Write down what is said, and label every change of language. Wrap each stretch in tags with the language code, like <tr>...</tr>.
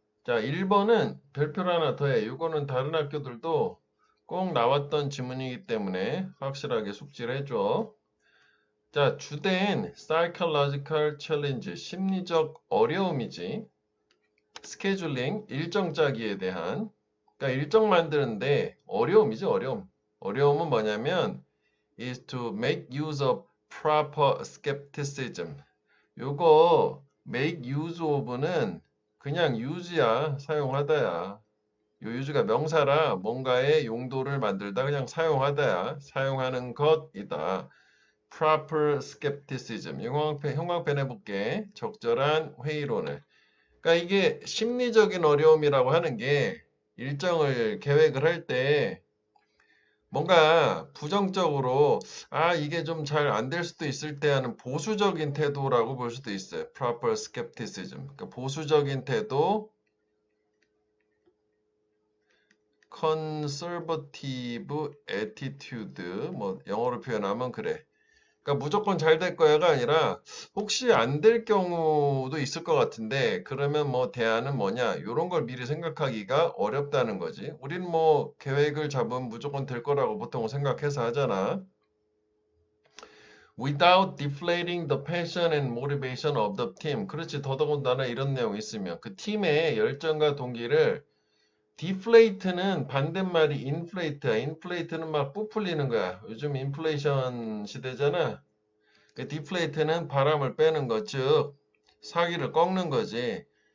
<ko>자, 1번은 별표를 하나 더해. 이거는 다른 학교들도 꼭 나왔던 지문이기 때문에 확실하게 숙지를 해줘. 자, 주된</ko> <en>psychological challenge,</en> <ko>심리적 어려움이지. 스케줄링, 일정 짜기에 대한. 그러니까 일정 만드는데 어려움이지, 어려움. 어려움은 뭐냐면</ko> <en>is to make use of proper skepticism.</en> <ko>요거</ko> <en>make use of</en> <ko>는 그냥 use야, 사용하다야. 요 use가 명사라 뭔가의 용도를 만들다 그냥 사용하다야. 사용하는 것이다.</ko> <en>proper skepticism.</en> <ko>형광펜 해볼게. 적절한 회의론을. 그러니까 이게 심리적인 어려움이라고 하는 게 일정을 계획을 할 때 뭔가 부정적으로 이게 좀 잘 안 될 수도 있을 때 하는 보수적인 태도라고 볼 수도 있어요.</ko> <en>proper skepticism.</en> <ko>그러니까 보수적인 태도,</ko> <en>conservative attitude,</en> <ko>뭐 영어로 표현하면 그래. 그러니까 무조건 잘 될 거야가 아니라 혹시 안 될 경우도 있을 것 같은데 그러면 뭐 대안은 뭐냐 이런 걸 미리 생각하기가 어렵다는 거지. 우리는 뭐 계획을 잡으면 무조건 될 거라고 보통 생각해서 하잖아.</ko> <en>Without deflating the passion and motivation of the team.</en> <ko>그렇지. 더더군다나 이런 내용이 있으면 그 팀의 열정과 동기를 deflate는 반대말이 inflate야. inflate는 막 부풀리는 거야. 요즘 인플레이션 시대잖아. 그 디플레이트는 바람을 빼는 것, 즉 사기를 꺾는 거지.</ko>